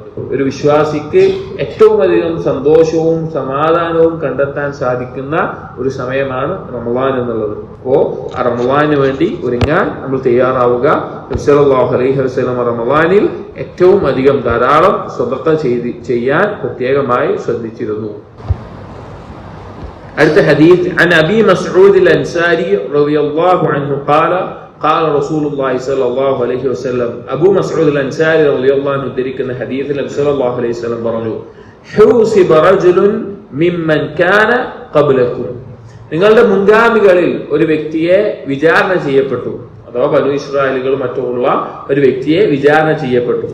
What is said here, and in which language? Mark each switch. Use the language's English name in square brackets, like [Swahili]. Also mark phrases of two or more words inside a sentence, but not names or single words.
[Malayalam] ഒരു വിശ്വാസിക്ക് ഏറ്റവും അധികം സന്തോഷവും സമാധാനവും കണ്ടെത്താൻ സാധിക്കുന്ന ഒരു സമയമാണ് റമളാൻ എന്നുള്ളത്. അപ്പോ ആ റമളാനിന് വേണ്ടി ഒരുങ്ങാൻ നമ്മൾ തയ്യാറാവുക. നബി [Arabic] صلى الله عليه وسلم [Malayalam] റമളാനിൽ ഏറ്റവും അധികം ധാരാളം സ്വതക്ക ചെയ്യാൻ പ്രത്യേകമായി ശ്രദ്ധിച്ചിരുന്നു. അടുത്ത ഹദീസ്, [Arabic] عن أبي مسعود الأنصاري رضي الله عنه قال قال رسول الله صلى الله عليه وسلم. [Malayalam] അബൂ മസ്ഊദ് അൽ-അൻസാരി [Arabic] رضي الله عنه [Malayalam] ഉദ്ധരിക്കുന്ന ഹദീസിൽ നബി [Arabic] صلى الله عليه وسلم [Malayalam] പറഞ്ഞു, [Arabic] حوسب رجل ممن كان قبلكم. [Malayalam] നിങ്ങളുടെ മുൻഗാമികളിൽ ഒരു വ്യക്തിയെ വിചാരണ ചെയ്യപ്പെട്ടു, അഥവാ ബനൂ ഇസ്രായേലുകൾ മറ്റുള്ള ഒരു വ്യക്തിയെ വിചാരണ ചെയ്യപ്പെട്ടു.